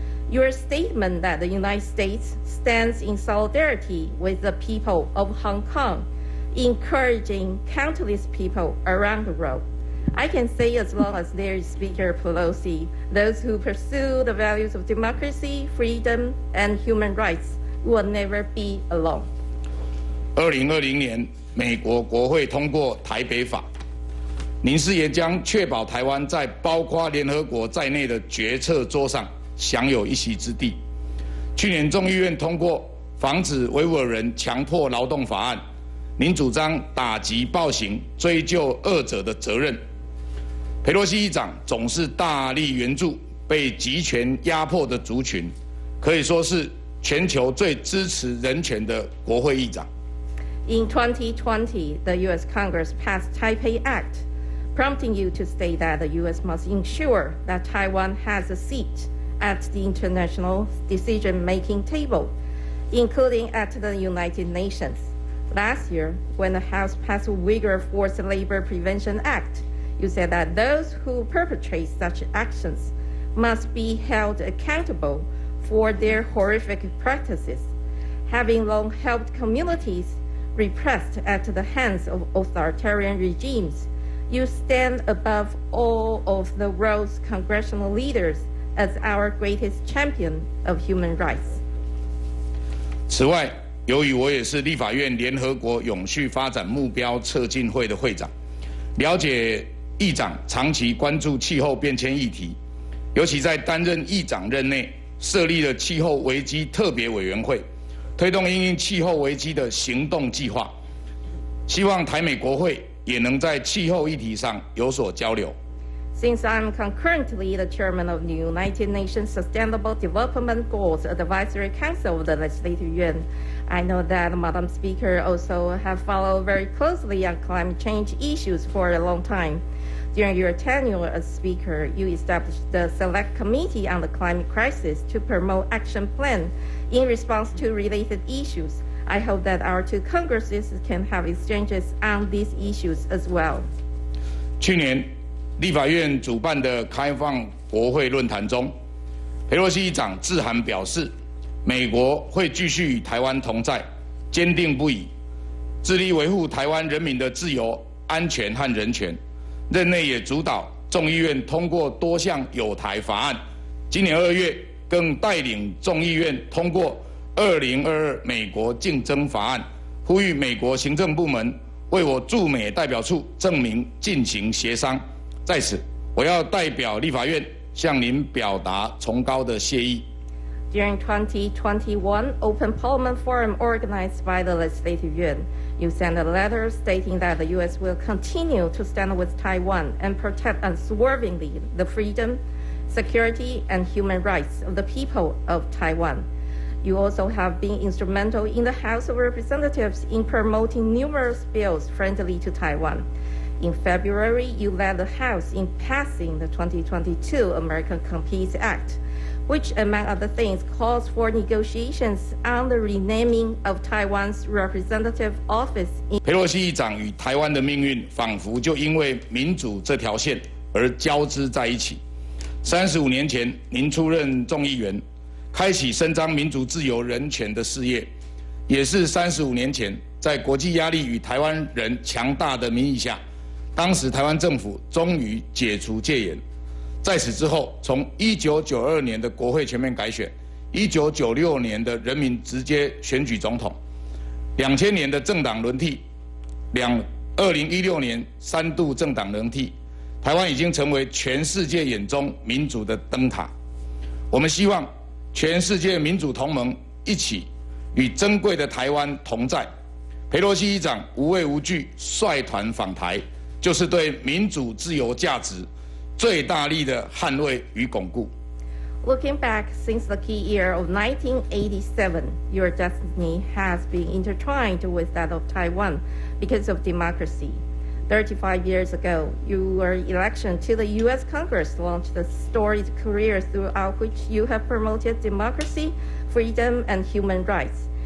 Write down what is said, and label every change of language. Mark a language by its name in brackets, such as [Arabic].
[English] Your statement that the United States stands in solidarity with the people of Hong Kong, encouraging countless people around the world. I can say as long as there is Speaker Pelosi, those who pursue the values of democracy, freedom, and human rights will never be alone. [Chinese] 2020年，美国国会通过台北法，您誓言将确保台湾在包括联合国在内的决策桌上享有一席之地。去年众议院通过防止维吾尔人强迫劳动法案，您主张打击暴行，追究恶者的责任。裴洛西议长总是大力援助被集权压迫的族群，可以说是全球最支持人权的国会议长。 [English] In 2020, the U.S. Congress passed Taipei Act, prompting you to state that the U.S. must ensure that Taiwan has a seat at the international decision-making table, including at the United Nations. Last year, when the House passed the Uyghur Forced Labor Prevention Act, you said that those who perpetrate such actions must be held accountable for their horrific practices. Having long helped communities repressed at the hands of authoritarian regimes, you stand above all of the world's congressional leaders as our greatest champion of human rights. [Chinese] 此外，由于我也是立法院联合国永续发展目标策进会的会长，了解议长长期关注气候变迁议题，尤其在担任议长任内，设立了气候危机特别委员会，推动因应气候危机的行动计划，希望台美国会也能在气候议题上有所交流。 [English] Since I'm concurrently the chairman of the United Nations Sustainable Development Goals Advisory Council of the Legislative Yuan, I know that Madam Speaker also have followed very closely on climate change issues for a long time. During your tenure as Speaker, you established the Select Committee on the Climate Crisis to promote action plan in response to related issues. I hope that our two Congresses can have exchanges on these issues as well. [Chinese] 去年立法院主办的开放国会论坛中，裴洛西议长致函表示，美国会继续与台湾同在，坚定不移，致力维护台湾人民的自由、安全和人权。任内也主导众议院通过多项友台法案，今年2月更带领众议院通过2022美国竞争法案，呼吁美国行政部门为我驻美代表处证明进行协商。在此，我要代表立法院向您表达崇高的谢意。 [English] During 2021 Open Parliament Forum organized by the Legislative Yuan, you sent a letter stating that the U.S. will continue to stand with Taiwan and protect unswervingly the freedom, security, and human rights of the people of Taiwan. You also have been instrumental in the House of Representatives in promoting numerous bills friendly to Taiwan. In February, you led the House in passing the 2022 American Competes Act, which, among other things, calls for negotiations on the renaming of Taiwan's representative office. [Chinese] 裴洛西议长与台湾的命运仿佛就因为民主这条线而交织在一起。 35年前，您出任众议员，开启伸张民主、自由、人权的事业，也是35年前，在国际压力与台湾人强大的民意下，当时台湾政府终于解除戒严。在此之后，从1992年的国会全面改选，1996年的人民直接选举总统，2000年的政党轮替，2016年3度政党轮替，台湾已经成为全世界眼中民主的灯塔。我们希望全世界民主同盟一起与珍贵的台湾同在。裴洛西议长无畏无惧率团访台，就是对民主自由价值最大力的捍卫与巩固。 [English] Looking back, since the key year of 1987, your destiny has been intertwined with that of Taiwan because of democracy. 35 years ago, your election to the U.S. Congress launched a storied career throughout which you have promoted democracy, freedom, and human rights.